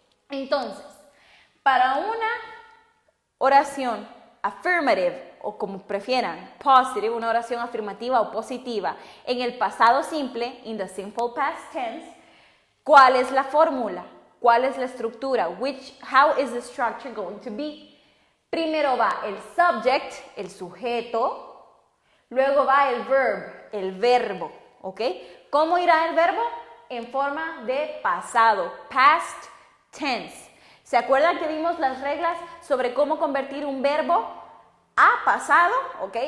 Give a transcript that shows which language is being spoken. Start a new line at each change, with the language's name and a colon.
Spanish: Entonces, para una oración affirmative, o como prefieran, positive, una oración afirmativa o positiva, en el pasado simple,
English: in the simple past tense,
Spanish: ¿cuál es la fórmula? ¿Cuál es la estructura?
English: How is the structure going to be?
Spanish: Primero va el subject, el sujeto, luego va el verb, el verbo, ¿ok? ¿Cómo irá el verbo? En forma de pasado, past tense. ¿Se acuerdan que vimos las reglas sobre cómo convertir un verbo a pasado? ¿Ok?